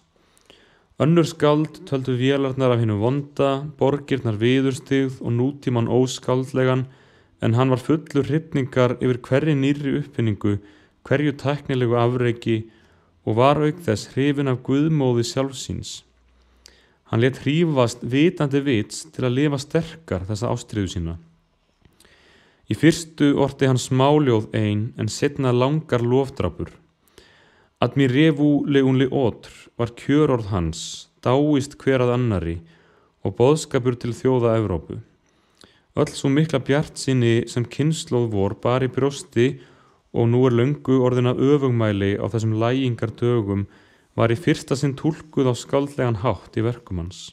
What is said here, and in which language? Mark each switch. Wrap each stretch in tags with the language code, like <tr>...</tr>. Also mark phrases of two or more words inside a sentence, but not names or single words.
<is>Önnur skáld töldu vélarnar af hinu vonda, borgirnar viðurstigð og nútíman óskáldlegan, en hann var fullur hrifningar yfir hverri nýrri uppfinningu, hverju tæknilegu afreiki og var auk þess hrifinn af guðmóði sjálfsíns. Hann lét hrífast vitandi vits til að lifa sterkar þessa ástríðu sína. Í fyrstu orti hann smáljóð ein en seinna langar lofdrapur.</is> <fr>Admirez-vous les autres</fr> <is>var kjörorð hans, dáist hver að annari og boðskapur til þjóða Evrópu. Öll svo mikla bjartsýni sem kynslóð vor bar í brjósti og nú löngu orðin að öfugmæli á þessum lægingar dögum var í fyrsta sinn túlkuð á skáldlegan hátt í verkum hans.</is>